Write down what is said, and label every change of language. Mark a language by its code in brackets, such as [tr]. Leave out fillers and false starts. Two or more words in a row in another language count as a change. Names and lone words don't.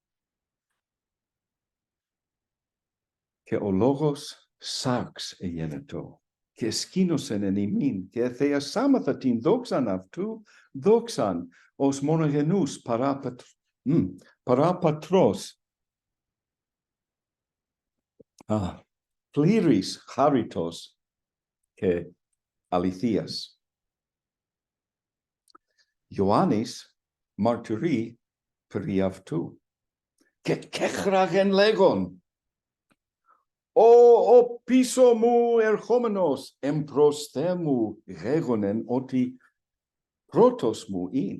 [el] Και ο λόγος σάρξ εγένετο, και εσκήνωσεν εν ημίν, και θεασάμαθα την δόξαν αυτού, δόξαν ως μονογενούς παρά πατρός. πλήρης χάριτος καὶ ἀληθείας. Ἰωάννης μαρτυρεῖ περὶ αὐτοῦ. καὶ κέκραγεν λέγων. ὁ ὀπίσω μου ἐρχόμενος ἔμπροσθέν μου γέγονεν ὅτι πρῶτός μου ἦν.